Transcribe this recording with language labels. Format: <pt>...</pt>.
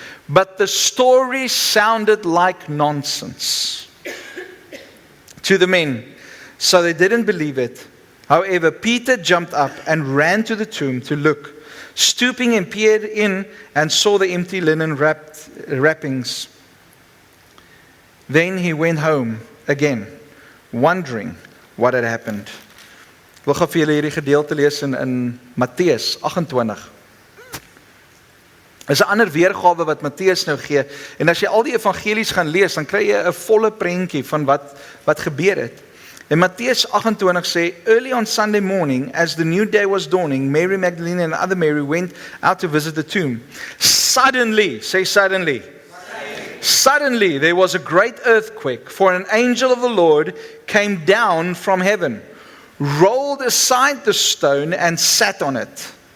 <en>But the story sounded like nonsense to the men, so they didn't believe it. However, Peter jumped up and ran to the tomb to look. Stooping and peered in and saw the empty linen wrappings. Then he went home again, wondering what had happened.</en> <af>Ek wil gou vir julle hierdie gedeelte lees in Matteus 28. Is 'n ander weergawe wat Matteus nou gee. En as jy al die evangelies gaan lees, dan kry jy 'n volle prentjie van wat gebeur het. En Matteus 28 sê,</af> <en>"Early on Sunday morning, as the new day was dawning, Mary Magdalene and other Mary went out to visit the tomb. Suddenly, say suddenly. Suddenly there was a great earthquake, for an angel of the Lord came down from heaven, rolled aside the stone and sat on it."</en>